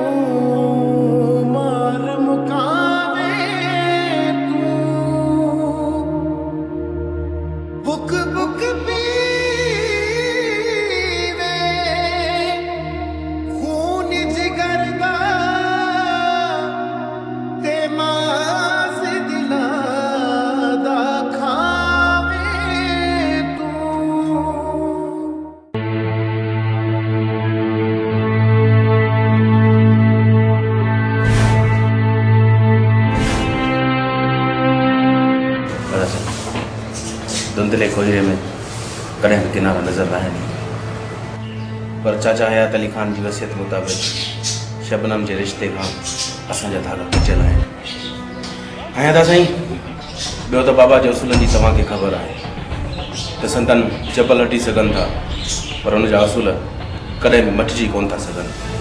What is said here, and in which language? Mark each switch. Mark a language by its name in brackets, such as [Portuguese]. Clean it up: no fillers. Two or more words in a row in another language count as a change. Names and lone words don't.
[Punjabi] मार मुकावे तू बुक बुक पीवे खून जिगर दा ते मास दिला दा खावे तू [Sindhi] धुंधले कोयरे में कॾहिं बि किनारा नज़र न आहिनि पर चाचा हयात अली ख़ान जी वसियत मुताबिक़ शबनम जे रिश्ते खां असांजा धागा खिचियल आहिनि ऐं था साईं ॿियो त बाबा जे उसूलनि जी तव्हांखे ख़बर आहे त संतन चपल हटी सघनि था पर हुन जा असूल कॾहिं बि मटिजी कोन था सघनि